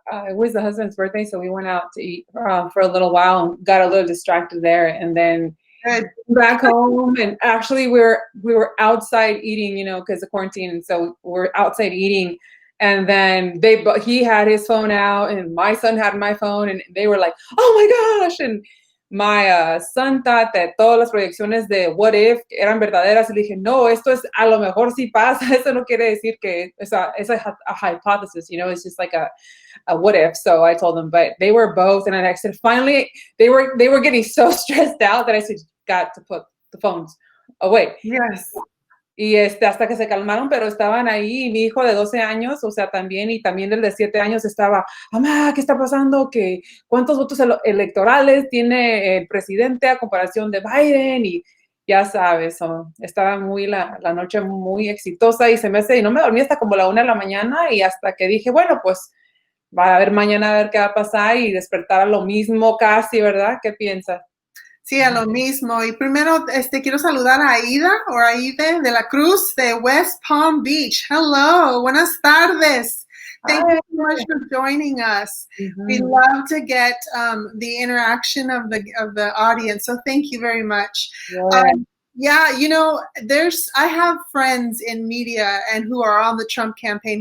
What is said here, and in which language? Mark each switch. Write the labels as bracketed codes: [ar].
[en] It was the husband's birthday, so we went out to eat for a little while and got a little distracted there, and then back home. And actually, we were outside eating, because of quarantine, and so we're outside eating. And then he had his phone out, and my son had my phone, and they were like, "Oh my gosh!" And my son thought that [es] todas las proyecciones de What If eran verdaderas. Y le dije, no, esto es a lo mejor sí pasa. Eso no quiere decir que [en] it's a hypothesis, it's just like a what if. So I told them, but they were both, and I said, finally, they were getting so stressed out that I said, got to put the phones away. Yes. [es] Y hasta que se calmaron, pero estaban ahí, y mi hijo de 12 años, o sea, también, y también el de 7 años estaba, mamá, ¿qué está pasando? ¿Cuántos votos electorales tiene el presidente a comparación de Biden? Y ya sabes, estaba la noche muy exitosa, y no me dormí hasta como la 1 de la mañana, y hasta que dije, bueno, pues va a ver mañana a ver qué va a pasar, y despertar a lo mismo casi, ¿verdad? ¿Qué piensas? Sí, a lo mismo. Y primero quiero saludar a Aide de la Cruz de West Palm Beach. [en] Hello, [es] buenas tardes. [en] Thank you so much for joining us. Mm-hmm. We love to get the interaction of the audience. So thank you very much. Yeah. I have friends in media and who are on the Trump campaign.